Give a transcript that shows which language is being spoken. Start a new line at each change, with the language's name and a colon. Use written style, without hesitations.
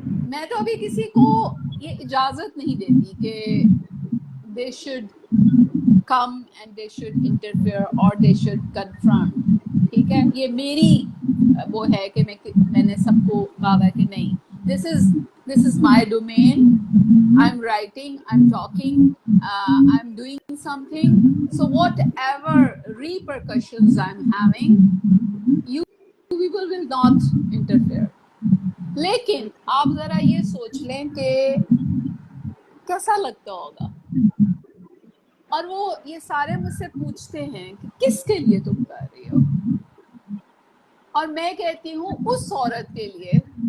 Hindi: मैं तो अभी किसी को ये इजाजत नहीं देती कि
English: they should come and they should interfere or they should confront,
Hindi: ठीक है। ये मेरी वो है कि मैंने सबको कहा कि नहीं,
English: this is my domain, I'm writing, I'm talking, I'm doing something, so whatever repercussions I'm having, you people will not interfere।
Hindi: लेकिन आप जरा ये सोच लें कि कैसा लगता होगा। और वो ये सारे मुझसे पूछते हैं कि किसके लिए तुम कर रही हो, और मैं कहती हूँ उस औरत के लिए